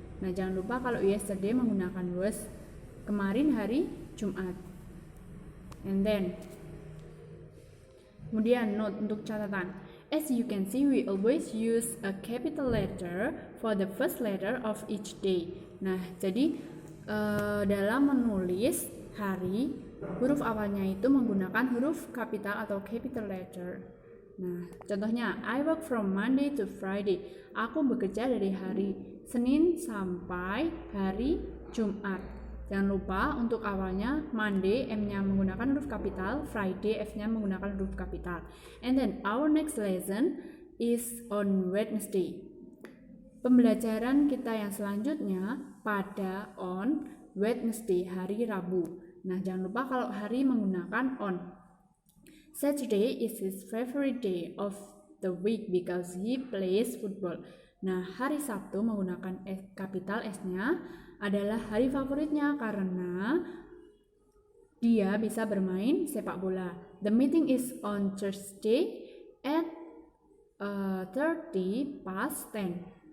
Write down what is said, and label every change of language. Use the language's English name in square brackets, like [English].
[Indonesian] Nah, jangan lupa kalau yesterday menggunakan was, kemarin hari Jumat. [English] And then [Indonesian] kemudian note untuk catatan. [English] As you can see, we always use a capital letter for the first letter of each day. [Indonesian] Nah, jadi dalam menulis hari, huruf awalnya itu menggunakan huruf kapital atau capital letter. Nah, contohnya, [English] I work from Monday to Friday. [Indonesian] Aku bekerja dari hari Senin sampai hari Jumat. Jangan lupa untuk awalnya Monday, M-nya menggunakan huruf kapital, Friday, F-nya menggunakan huruf kapital. [English] And then our next lesson is on Wednesday. [Indonesian] Pembelajaran kita yang selanjutnya pada on Wednesday, hari Rabu. Nah, jangan lupa kalau hari menggunakan on. [English] Saturday is his favorite day of the week because he plays football. [Indonesian] Nah, hari Sabtu menggunakan kapital S-nya adalah hari favoritnya karena dia bisa bermain sepak bola. [English] The meeting is on Thursday at 30 past 10.